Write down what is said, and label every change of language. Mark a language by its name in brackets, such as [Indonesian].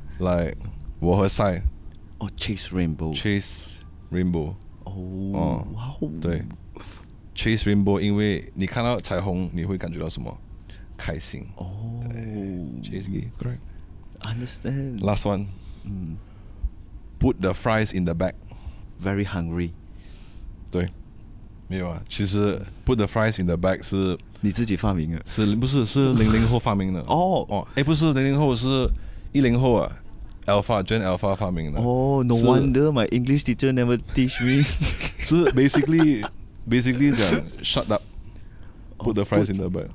[Chinese] 来我和赛 [English] 哦，chase rainbow， chase rainbow [Chinese] 哦，哇哦，对 chase rainbow 因为你看到彩虹你会感觉到什么开心哦 [English] chase gay correct ，understand， last one put the fries in the bag very hungry， [Chinese] 对没有啊其实 put the fries in the bag 是你自己发明的。不是是00后发明的哦不是00后是10后啊 Gen Alpha 发明的 [English] 哦，No [Chinese] 是 [English] wonder my English teacher never teach me 是 basically 讲 shut up put the fries in the bag